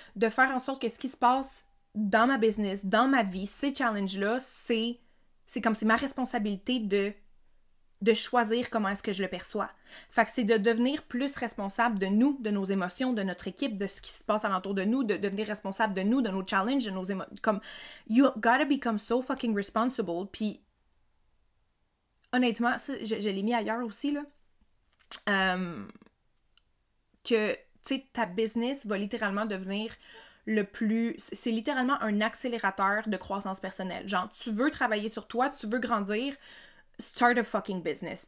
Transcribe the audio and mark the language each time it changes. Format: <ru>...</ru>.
<fr>De faire en sorte que ce qui se passe dans ma business, dans ma vie, ces challenges-là, c'est comme c'est ma responsabilité de choisir comment est-ce que je le perçois. Fait que c'est de devenir plus responsable de nous, de nos émotions, de notre équipe, de ce qui se passe alentour de nous, de devenir responsable de nous, de nos challenges, de nos émotions. Comme,</fr> <en>you gotta become so fucking responsible.</en> <fr>Puis, honnêtement, ça, je l'ai mis ailleurs aussi, là. Que, tu sais, ta business va littéralement devenir c'est littéralement un accélérateur de croissance personnelle. Genre, tu veux travailler sur toi, tu veux grandir,</fr> <en>start a fucking business.</en>